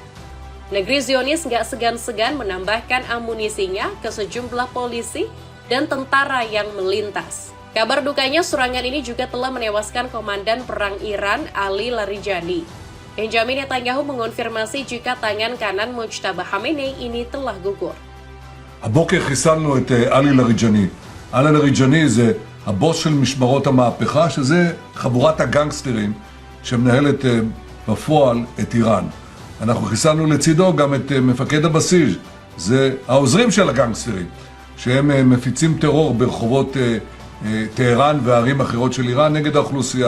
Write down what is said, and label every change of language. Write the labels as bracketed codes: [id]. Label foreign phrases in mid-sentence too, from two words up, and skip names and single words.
[id] Negeri Zionis nggak segan-segan menambahkan amunisinya ke sejumlah polisi dan tentara yang melintas. Kabar dukanya serangan ini juga telah menewaskan komandan perang Iran Ali Larijani. Benjamin Netanyahu mengonfirmasi jika tangan kanan Mojtaba Khamenei ini telah gugur. [he] הבוקר חיסלנו את עלי לריג'אני. עלי לריג'אני זה הבוס של משמרות המהפכה, שזה חבורת הגנגסטרים שמנהלת בפועל את איראן. אנחנו חיסלנו לצידו גם את מפקד הבסיס, זה העוזרים של הגנגסטרים, שהם מפיצים טרור ברחובות טהרן וערים אחרות של איראן נגד האוכלוסייה.